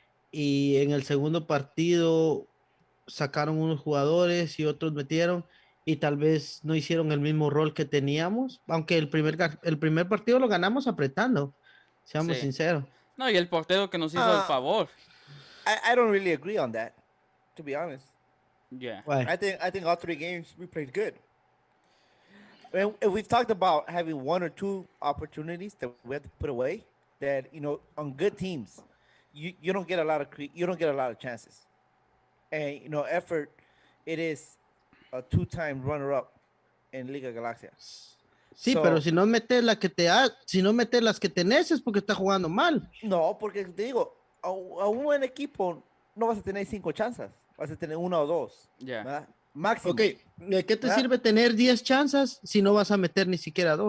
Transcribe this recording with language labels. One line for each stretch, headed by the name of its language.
Spanish: Y en el segundo partido sacaron unos jugadores y otros metieron y tal vez no hicieron el mismo rol que teníamos, aunque el primer partido lo ganamos apretando, seamos Sí. sinceros. No, y el portero que nos hizo el Ah. favor.
English: I don't really agree on that, to be honest. Yeah. Why? I think all 3 games we played good. And we've talked about having 1 or 2 opportunities that we have to put away. That on good teams, you don't get a lot of chances. And effort, it is a 2-time runner-up in Liga Galaxia.
Spanish: Sí,
English: So-
Spanish: pero si no metes si no metes las que tenés es porque está jugando mal. No, porque te digo, a un buen equipo no vas a tener 5 chances, vas a tener 1 o 2.
English: Yeah.
Spanish: ¿verdad? Máximo. Ok, ¿de qué te ¿verdad? sirve tener 10 chances si no vas a meter ni siquiera 2?